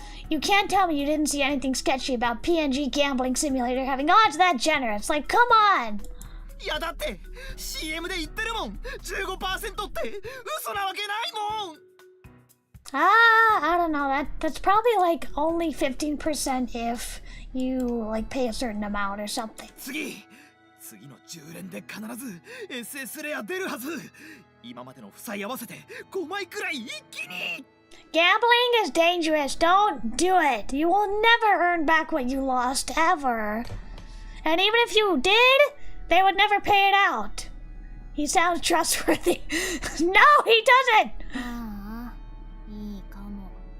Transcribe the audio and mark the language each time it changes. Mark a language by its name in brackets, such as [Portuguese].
[English] You can't tell me you didn't see anything sketchy about PNG Gambling Simulator having odds that generous. Like, come on! [Japanese] いやだって CM で言ってるもん 15% って嘘なわけないもん [English] I don't know. That's probably like only 15% if you like pay a certain amount or something. [Japanese] 次の10連で必ず SS レア出るはず今までの負債合わせて5枚くらい一気に [English] Gambling is dangerous. Don't do it. You will never earn back what you lost ever. And even if you did, they would never pay it out. He sounds trustworthy. No, he doesn't. [Japanese] ああいいかも